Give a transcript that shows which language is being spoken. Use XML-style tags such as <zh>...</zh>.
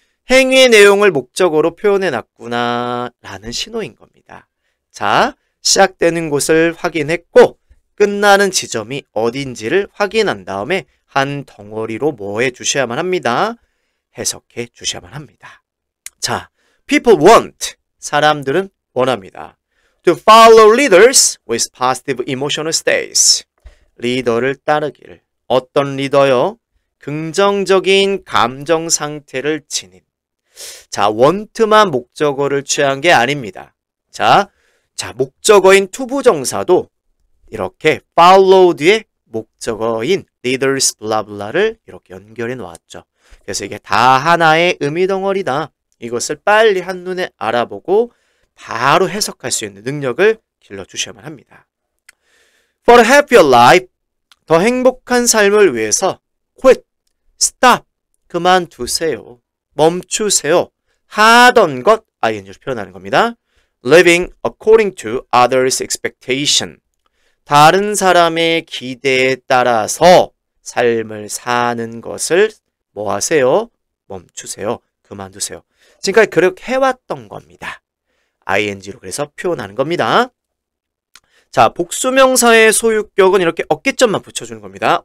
<ko>행위의 내용을 목적으로 표현해놨구나 라는 신호인 겁니다. 자, 시작되는 곳을 확인했고 끝나는 지점이 어딘지를 확인한 다음에 한 덩어리로 뭐 해주셔야만 합니다. 해석해 주셔야만 합니다. 자,</ko> <en>people want.</en> <ko>사람들은 원합니다.</ko> <en>To follow leaders with positive emotional states.</en> <ko>리더를 따르기를. 어떤 리더요? 긍정적인 감정 상태를 지닌. 자, want만 목적어를 취한 게 아닙니다. 자, 목적어인 투부정사도 이렇게 follow 뒤에 목적어인 leaders 블라블라를 이렇게 연결해 놓았죠. 그래서 이게 다 하나의 의미 덩어리다. 이것을 빨리 한눈에 알아보고 바로 해석할 수 있는 능력을 길러주셔야만 합니다.</ko> <en>For a happier life,</en> <ko>더 행복한 삶을 위해서</ko> <en>quit, stop,</en> <ko>그만두세요. 멈추세요. 하던 것, ing로 표현하는 겁니다.</ko> <en>Living according to others' expectation.</en> <ko>다른 사람의 기대에 따라서 삶을 사는 것을 뭐 하세요? 멈추세요. 그만두세요. 지금까지 그렇게 해왔던 겁니다. ing로 그래서 표현하는 겁니다. 자, 복수명사의 소유격은 이렇게 어깨점만 붙여주는 겁니다.</ko>